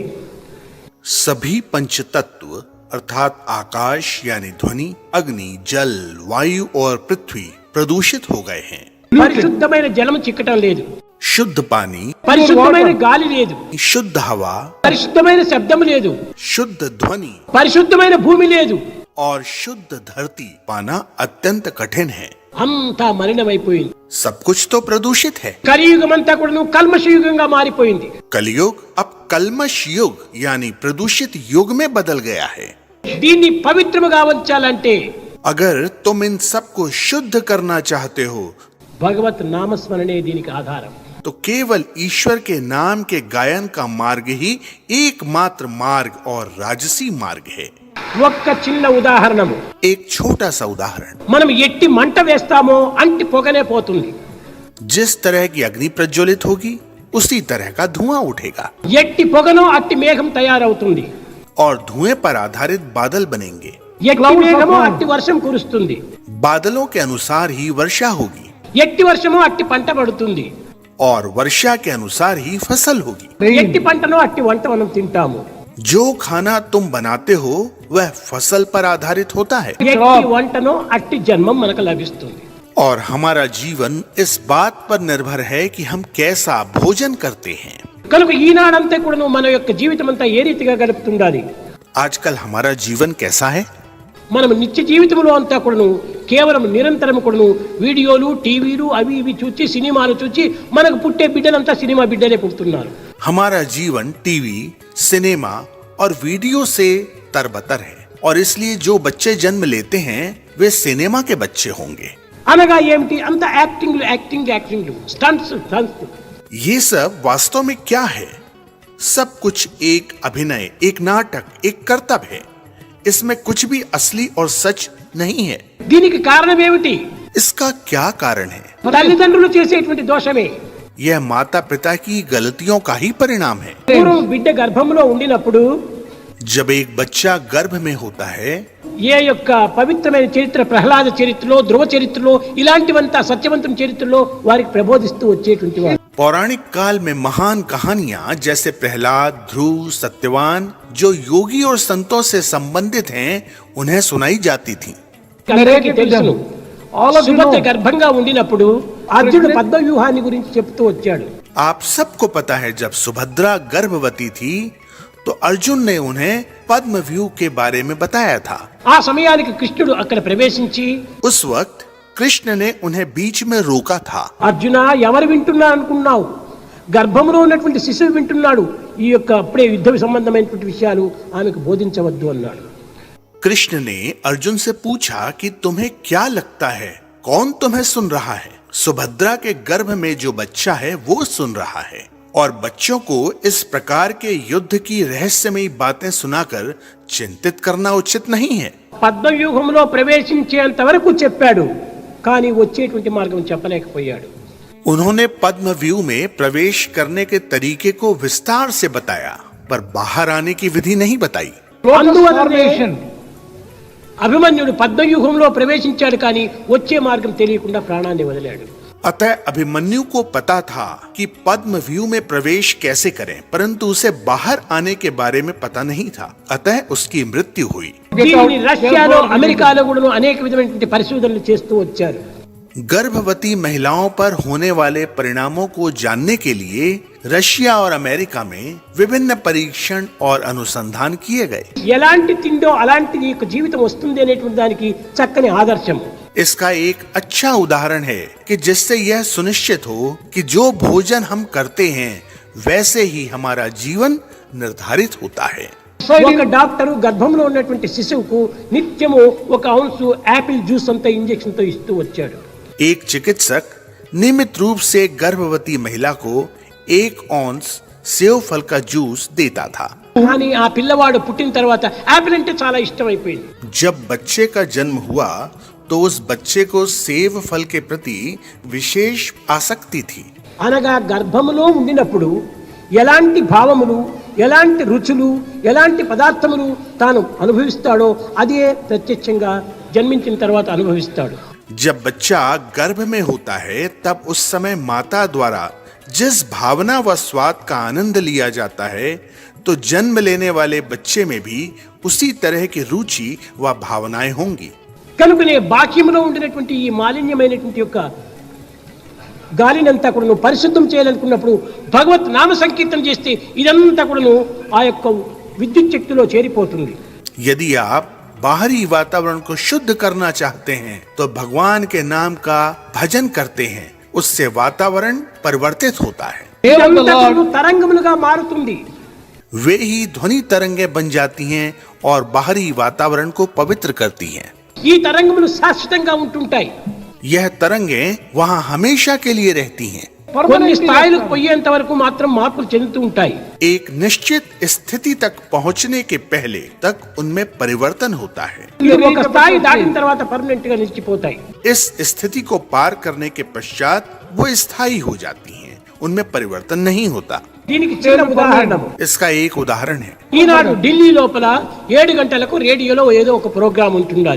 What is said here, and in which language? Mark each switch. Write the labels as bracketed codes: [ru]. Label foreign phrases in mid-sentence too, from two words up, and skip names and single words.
[hi] सभी पंच तत्व अर्थात आकाश यानी ध्वनि, अग्नि, जल, वायु और पृथ्वी प्रदूषित हो गए हैं। [te] పరిశుద్ధమైన జలము చిక్కటం లేదు, [hi] शुद्ध पानी, [te] పరిశుద్ధమైన గాలి లేదు, [hi] शुद्ध हवा, [te] పరిశుద్ధమైన శబ్దము లేదు, [hi] शुद्ध ध्वनि [te] పరిశుద్ధమైన భూమి లేదు. [hi] और शुद्ध धरती पाना अत्यंत कठिन है। [te] అంతా మలినమైపోయింది. [hi] सब कुछ तो प्रदूषित है। [te] కలియుగమంతా కూడాను కల్మషయుగంగా మారిపోయింది. [hi] कलयुग अब कल्मश युग यानी प्रदूषित युग में बदल गया है। [te] దీన్ని పవిత్రముగా ఉంచాలంటే [hi] अगर तुम इन सबको शुद्ध करना चाहते हो [te] భగవత్ నామస్మరణే దీనికి ఆధారం. [hi] तो केवल ईश्वर के नाम के गायन का मार्ग ही एकमात्र मार्ग और राजसी मार्ग है। [te] ఒక్క చిన్న ఉదాహరణము. [hi] एक छोटा सा उदाहरण, [te] మనం ఎట్టి మంట వేస్తామో అంటి పొగనే పోతుంది. [hi] जिस तरह की अग्नि प्रज्वलित होगी उसी तरह का धुआं उठेगा [te] ఎట్టి పొగనో అట్టి మేఘం తయారవుతుంది. [hi] और धुएं पर आधारित बादल बनेंगे। [te] ఎట్టి మేఘమో అట్టి వర్షం కురుస్తుంది. [hi] बादलों के अनुसार ही वर्षा होगी [te] ఎట్టి వర్షమో అట్టి పంట పడుతుంది. [hi] और वर्षा के अनुसार ही फसल होगी। [te] ఎట్టి పంటనో అట్టి వంట మనం తింటాము. [hi] जो खाना तुम बनाते हो वह फसल पर आधारित होता है [te] ఎట్టి వంటనో అట్టి జన్మం మనకు లభిస్తుంది. [hi] और हमारा जीवन इस बात पर निर्भर है कि हम कैसा भोजन करते हैं। [te] కనుక ఈనాడంతా కూడా మన యొక్క జీవితం అంతా ఏ రీతిగా గడుపుతుండాలి. [hi] आजकल हमारा जीवन कैसा है? [te] మనం నిత్య జీవితంలో అంతా కూడాను కేవలం నిరంతరం కూడాను వీడియోలు టీవీలు అవి ఇవి చూచి సినిమాలు చూచి మనకు పుట్టే బిడ్డలంతా సినిమా బిడ్డలే పుడుతున్నారు. [hi] हमारा जीवन टीवी, सिनेमा और वीडियो से तरबतर है और इसलिए जो बच्चे जन्म लेते हैं वे सिनेमा के बच्चे होंगे. [te] అనగా ఏమిటి? అంత [en] acting stunts. [hi] ये सब वास्तव में क्या है? सब कुछ एक अभिनय, एक नाटक, एक कर्तव्य है. इसमें कुछ भी असली और सच नहीं है. [te] దీనికి కారణం ఏమిటి? [hi] इसका क्या कारण है? [te] తల్లిదండ్రులు చేసేటువంటి దోషమే. [hi] यह माता पिता की गलतियों का ही परिणाम है. [te] పూర్వం బిడ్డ గర్భంలో ఉండినప్పుడు [hi] जब एक बच्चा गर्भ में होता है, [te] ఏ యొక్క పవిత్రమైన చరిత్ర, ప్రహ్లాద చరిత్రలో, ధ్రువ చరిత్రలో, ఇలాంటివంతా సత్యవంతం చరిత్రలో వారికి ప్రబోధిస్తూ వచ్చేటువంటి వారు. [hi] पौराणिक काल में महान कहानियां जैसे प्रहलाद, ध्रुव, सत्यवान जो योगी और संतों से संबंधित हैं, उन्हें सुनाई जाती थी. [te] అందరికీ తెలుసును. సుభద్ర గర్భంగా ఉండినప్పుడు అర్జునుడు పద్మవ్యూహాన్ని గురించి చెప్తూ వచ్చాడు. [hi] आप सबको पता है जब सुभद्रा गर्भवती थी तो अर्जुन ने उन्हें पद्म व्यू के बारे में बताया था. [te] ఆ సమయానికి కృష్ణుడు అక్కడ ప్రవేశించి [hi] उस वक्त कृष्ण ने उन्हें बीच में रोका था. [te] అర్జున, ఎవరు వింటున్నా అనుకున్నావు? గర్భంలో ఉన్నటువంటి శిశువు వింటున్నాడు. ఈ యొక్క అప్పుడే యుద్ధ సంబంధమైనటువంటి విషయాలు ఆమెకు బోధించవద్దు అన్నాడు. [hi] कृष्ण ने अर्जुन से पूछा कि तुम्हें क्या लगता है, कौन तुम्हें सुन रहा है? सुभद्रा के गर्भ में जो बच्चा है वो सुन रहा है और बच्चों को इस प्रकार के युद्ध की रहस्यमयी बातें सुनाकर चिंतित करना उचित नहीं है. [te] పద్మవ్యూహంలో ప్రవేశించేంత వరకు చెప్పాడు, కానీ వచ్చేటువంటి మార్గం చెప్పలేకపోయాడు. [hi] उन्होंने पद्म व्यू में प्रवेश करने के तरीके को विस्तार से बताया, पर बाहर आने की विधि नहीं बताई. [te] అందువల్లనే అభిమన్యుడు పద్మవ్యూహంలో ప్రవేశించాడు, కానీ వచ్చే మార్గం తెలియకుండా ప్రాణాన్ని వదిలాడు. [hi] अतः अभिमन्यु को पता था कि पद्म व्यू में प्रवेश कैसे करें, परंतु उसे बाहर आने के बारे में पता नहीं था. अतः उसकी मृत्यु हुई. [te] దీనిని రష్యాలో, అమెరికాలో కూడా అనేక విధమైనటువంటి పరిశోధనలు చేస్తూ వచ్చారు. [hi] गर्भवती महिलाओं पर होने वाले परिणामों को जानने के लिए रशिया और अमेरिका में विभिन्न परीक्षण और अनुसंधान किए गए. [te] ఎలాంటి తిండో అలాంటి నీకు జీవితం వస్తుంది అనేటువంటి దానికి చక్కని ఆదర్శం. [hi] इसका एक अच्छा उदाहरण है कि जिससे यह सुनिश्चित हो कि जो भोजन हम करते हैं वैसे ही हमारा जीवन निर्धारित होता है. [te] ఒక డాక్టరు గర్భంలో ఉన్నటువంటి శిశువుకు నిత్యము ఒక ఔన్సు [en] apple juice [te] అంత ఇంజెక్షన్ తో ఇస్తూ వచ్చాడు. [hi] एक चिकित्सक नियमित रूप से गर्भवती महिला को 1 औंस सेव फल का जूस देता था. [te] కానీ ఆ పిల్లవాడు పుట్టిన తర్వాత యాపిల్ అంటే చాలా ఇష్టమైపోయింది. [hi] जब बच्चे का जन्म हुआ तो उस बच्चे को सेव फल के प्रति विशेष आसक्ति थी. [te] అనగా గర్భములో ఉండినప్పుడు ఎలాంటి భావములు, ఎలాంటి రుచులు, ఎలాంటి పదార్థములు తాను అనుభవిస్తాడో అదే ప్రత్యక్షంగా జన్మించిన తర్వాత అనుభవిస్తాడు. [hi] जब बच्चा गर्भ में होता है तब उस समय माता द्वारा जिस भावना व स्वाद का आनंद लिया जाता है, तो जन्म लेने वाले बच्चे में भी उसी तरह की रुचि व भावनाएं होंगी. [te] కనుకనే బాక్యములో ఉండినటువంటి ఈ మాలిన్యమైనటువంటి యొక్క గాలినంతా కూడాను పరిశుద్ధం చేయాలనుకున్నప్పుడు భగవత్ నామ సంకీర్తన చేస్తే ఇదంతా కూడాను ఆ యొక్క విద్యుత్ శక్తిలో చేరిపోతుంది. [hi] यदि आप बाहरी वातावरण को शुद्ध करना चाहते हैं तो भगवान के नाम का भजन करते हैं, उससे वातावरण परिवर्तित होता है. [te] ఇదంతా కూడాను తరంగములుగా మారుతుంది. [hi] वे ही ध्वनि तरंगें बन जाती हैं और बाहरी वातावरण को पवित्र करती हैं. [te] ఈ తరంగములు శాశ్వతంగా ఉంటుంటాయి. [hi] यह तरंगें वहाँ हमेशा के लिए रहती हैं. [te] కొన్ని స్థాయిలకు పోయేంత వరకు మాత్రం మార్పులు చెందుతూ ఉంటాయి. [hi] एक निश्चित स्थिति तक पहुँचने के पहले तक उनमें परिवर्तन होता है. [te] ఇది ఒక స్థాయి దాటిన తర్వాత పర్మనెంట్ గా నిలిచిపోతాయి. [hi] इस स्थिति को पार करने के पश्चात वो स्थायी हो जाती हैं, उनमें परिवर्तन नहीं होता. [te] దీనికి చిన్న ఉదాహరణ, [hi] इसका एक उदाहरण है. [te] ఈనాడు ఢిల్లీ లోపల 7 గంటలకు రేడియోలో ఏదో ఒక ప్రోగ్రాం ఉంటున్నది.